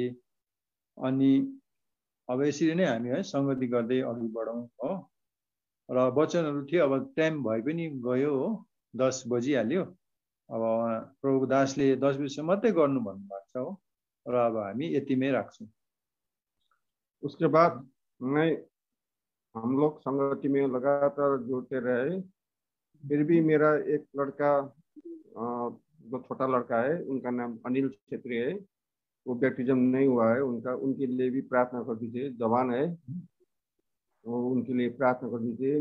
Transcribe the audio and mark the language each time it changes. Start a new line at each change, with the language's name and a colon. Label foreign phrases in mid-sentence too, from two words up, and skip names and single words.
Nepali: अनि अब यसरी नै हामी है संगति गर्दै अघि बढौँ हो। र वचनहरू थियो, अब टाइम भए पनि गयो हो, 10 बजिहाल्यो। अब प्रभु दासले 10 बजीसम्म मात्रै गर्नु भन्नुभएको छ हो। र अब हामी यतिमै राख्छौँ।
Hindi: उसके बाद मैं हम लोग संगति में लगातार जुड़ते रहे। फिर भी मेरा एक लड़का, जो छोटा लड़का है, उनका नाम अनिल छेत्री है, वो बैप्टिज्म नहीं हुआ है उनका, उनके लिए भी प्रार्थना कर दीजिए। जवान है वो, उनके लिए प्रार्थना कर दीजिए।